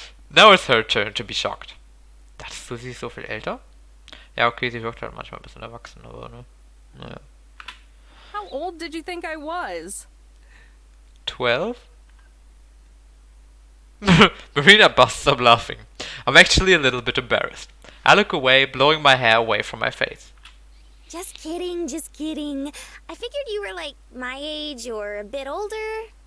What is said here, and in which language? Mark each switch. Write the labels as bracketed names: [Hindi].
[English] Now it's her turn to be shocked. [German] Dachtest du, sie ist so viel älter? Ja, okay, sie wirkt halt manchmal ein bisschen erwachsen, aber ne? Naja. [English] How old did you think I was? 12? Marina busts up laughing. I'm actually a little bit embarrassed. I look away, blowing my hair away from my face. Just kidding, just kidding. I figured you were like my age or a bit older.